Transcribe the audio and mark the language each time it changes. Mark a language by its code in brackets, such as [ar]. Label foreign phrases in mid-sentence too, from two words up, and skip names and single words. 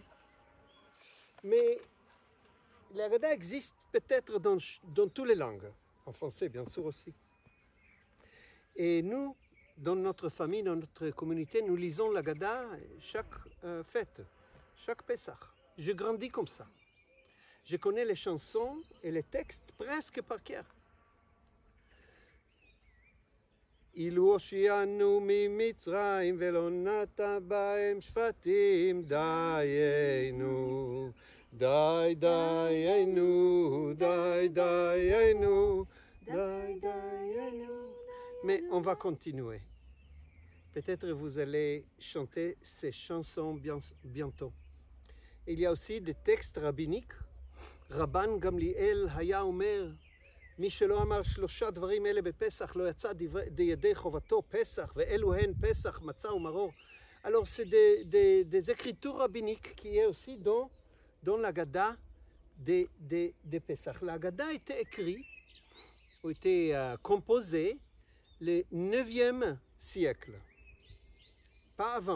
[fr] Mais l'Haggadah existe peut-être dans toutes les langues, en français bien sûr aussi. Et nous, dans notre famille, dans notre communauté, nous lisons l'Haggadah chaque fête, chaque Pesach. Je grandis comme ça. Je connais les chansons et les textes presque par cœur. [he] אילו הושיענו ממצרים ולא נטע בהם שפטים, דיינו, דיינו, דיינו. [fr] Mais on va continuer. Peut-être vous allez chanter ces chansons bientôt. Il y a aussi des textes rabbiniques. [he] Rabban Gamliel היה אומר, מי שלא אמר שלושה דברים אלה בפסח לא יצא ידי חובתו פסח, ואלו הן פסח, מצה ומרור. [fr] Alors c'est des écritures rabbiniques qui est aussi dans l'Haggadah de Pesach. L'Haggadah a été écrit, a été composé le 9e siècle, pas avant.